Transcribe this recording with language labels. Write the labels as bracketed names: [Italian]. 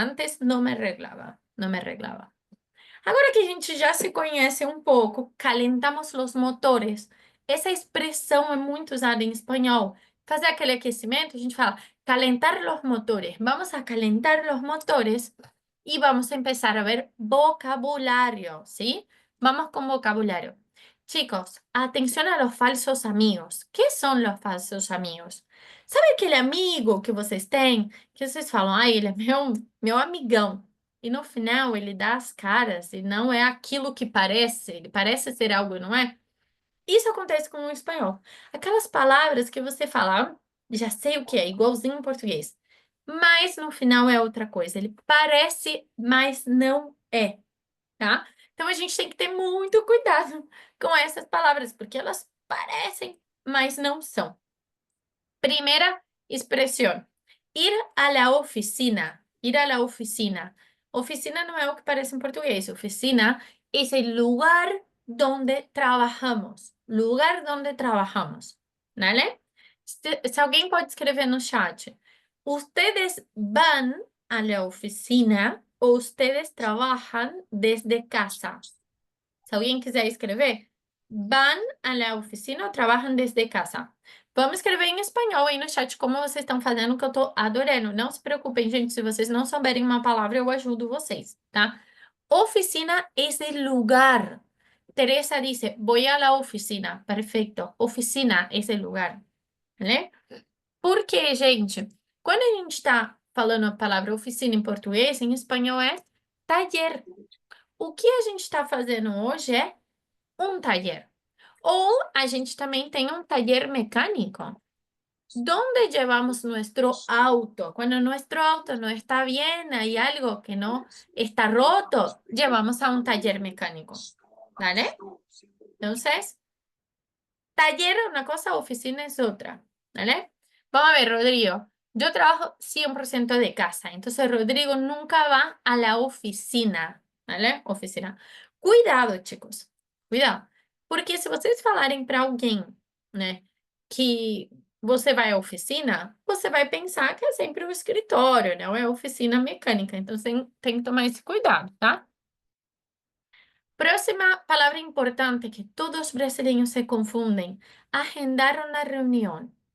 [Portuguese] Antes não me arreglava, não me arreglava. Agora que a gente já se conhece um pouco, calentamos os motores. Essa expressão é muito usada em espanhol. Fazer aquele aquecimento, a gente fala [Spanish] calentar los motores. Vamos a calentar los motores y vamos a empezar a ver vocabulario, ¿sí? Vamos con vocabulario. Chicos, atención a los falsos amigos. ¿Qué son los falsos amigos? [Portuguese] Sabe aquele amigo que vocês têm, que vocês falam, ai, ele é meu amigão. E no final ele dá as caras e não é aquilo que parece, ele parece ser algo, não é? Isso acontece com o espanhol. Aquelas palavras que você fala, "Ah, já sei o que é, igualzinho em português. Mas no final é outra coisa. Ele parece, mas não é, tá? Então a gente tem que ter muito cuidado com essas palavras, porque elas parecem, mas não são. [Spanish] Primera expresión. Ir a la oficina. Ir a la oficina. Oficina no es lo que parece en portugués. Oficina es el lugar donde trabajamos. Lugar donde trabajamos. ¿Vale? Se alguien puede escribir en el chat. ¿Ustedes van a la oficina o ustedes trabajan desde casa? [Portuguese] Se alguém quiser escrever, [Spanish] van a la oficina [Portuguese] ou trabalham desde casa. Vamos escrever em espanhol aí no chat como vocês estão fazendo, que eu tô adorando. Não se preocupem, gente, se vocês não souberem uma palavra, eu ajudo vocês, tá? Oficina é el lugar. [Spanish] Teresa dice, voy a la oficina. [Portuguese] Perfeito. Oficina é el lugar, né? Porque, gente, quando a gente está falando a palavra oficina em português, em espanhol é taller. O que a gente está fazendo hoje é um taller. Ou a gente também tem um taller mecânico, [Spanish] donde llevamos nuestro auto. Cuando nuestro auto no está bien, hay algo que no está roto, llevamos a un taller mecánico. ¿Vale? Entonces, taller es una cosa, oficina es otra. ¿Vale? Vamos a ver, Rodrigo. Yo trabajo 100% de casa, entonces Rodrigo nunca va a la oficina. ¿Vale? Oficina. Cuidado, chicos. Cuidado. [Portuguese] Porque se vocês falarem para alguém, né, que você vai à oficina, você vai pensar que é sempre um escritório, não é oficina mecânica. Então, você tem que tomar esse cuidado, tá? Próxima palavra importante que todos os brasileiros se confundem: agendar uma reunião.